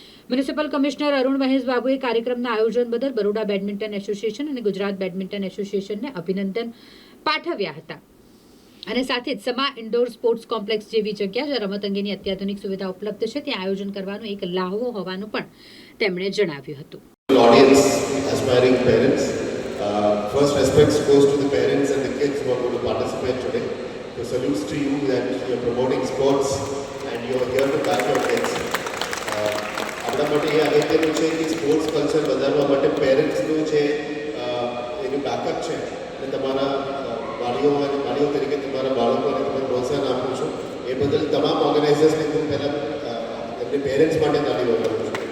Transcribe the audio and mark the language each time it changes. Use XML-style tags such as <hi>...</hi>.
<gu>Municipal commissioner Arun Mahesh બાબુએ કાર્યક્રમના આયોજન બદલ બરોડા બેડમિન્ટન એસોસિએશન અને ગુજરાત બેડમિન્ટન એસોસિએશનને અભિનંદન પાઠવ્યા હતા. અને સાથે જ સમા ઇન્ડોર સ્પોર્ટ્સ કોમ્પ્લેક્સ જેવી જગ્યા જ્યાં રમત અંગેની અત્યાધુનિક સુવિધા ઉપલબ્ધ છે, ત્યાં આયોજન કરવાનો એક લાહવો હોવાનું પણ તેમણે જણાવ્યું હતું.</gu> <en>Audience, aspiring parents, first respects goes to the parents and the kids who are going to participate today. So salutes to you that you are promoting sports and you are here to back your kids.</en> <gu>આપણા માટે એ અગત્યનું છે કે sports culture વધારવા માટે પેરેન્ટ્સનું જે એનું backup છે અને તમારા વાલીઓ તરીકે તમારા બાળકોને તમે પ્રોત્સાહન આપો છો, એ બદલ તમામ ઓર્ગેનાઇઝર્સને હું પહેલાં એમને પેરેન્ટ્સ માટે તાળી વગાડું છું.</gu>